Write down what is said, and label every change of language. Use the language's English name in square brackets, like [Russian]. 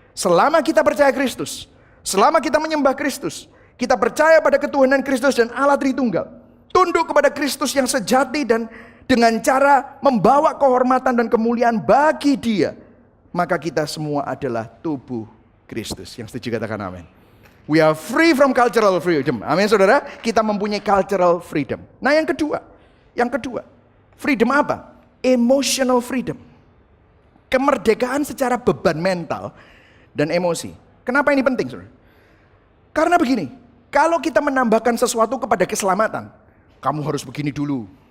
[Indonesian] Selama kita percaya Kristus, selama kita menyembah Kristus, kita percaya pada ketuhanan Kristus dan Allah Tritunggal, tunduk kepada Kristus yang sejati dan dengan cara membawa kehormatan dan kemuliaan bagi Dia, maka kita semua adalah tubuh Kristus. Yang setuju katakan amin. [English] We are free from cultural freedom. [Indonesian] Amin saudara. Kita mempunyai cultural freedom. Nah yang kedua, freedom apa? Emotional freedom. Kemerdekaan secara beban mental dan emosi. Kenapa ini penting saudara? Karena begini, kalau kita menambahkan sesuatu kepada keselamatan, kamu harus begini dulu.